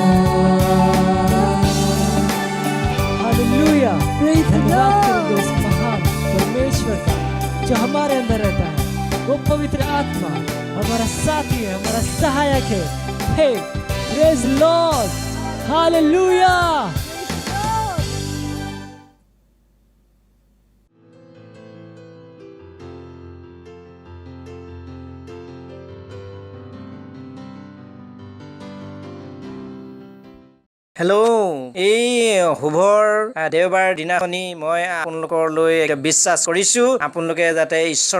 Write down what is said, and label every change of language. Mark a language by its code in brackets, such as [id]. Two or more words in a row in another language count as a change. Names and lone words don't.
[hi] हालेलुया, धन्यवाद करेंगे उस महान परमेश्वर का जो हमारे अंदर रहता है। वो पवित्र आत्मा हमारा साथी है, हमारा सहायक है। [en] hey praise Lord, हालेलुया। [as] হেল্ল', এই শুভৰ দেওবাৰ দিনাখনি মই আপোনালোকলৈ বিশ্বাস কৰিছো আপোনালোকে যাতে ঈশ্বৰৰ